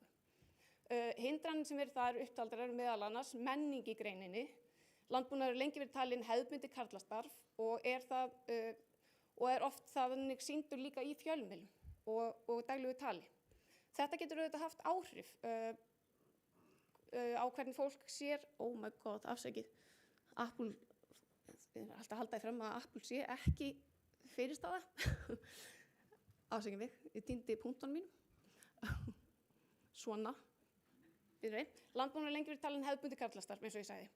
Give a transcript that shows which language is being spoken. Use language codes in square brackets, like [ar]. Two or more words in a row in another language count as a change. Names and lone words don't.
[is] Hindranir sem eru þar upptaldar eru meðal annars menning í greininni. Landbúnaður hefur lengi verið talin hefðbundið karlastarf og er oft þannig sýndur líka í fjölmiðlum og daglegu tali. Þetta getur auðvitað haft áhrif á hvernig fólk sér, [en] oh my god, [is] afsakið, Apple, ég er alltaf að halda því fram að Apple sé ekki fyrirstaða. Afsakið mig, ég týndi punktunum mínum. Svona. Landbúnaður lengi verið talin hefðbundið karlastarf, eins og ég sagði.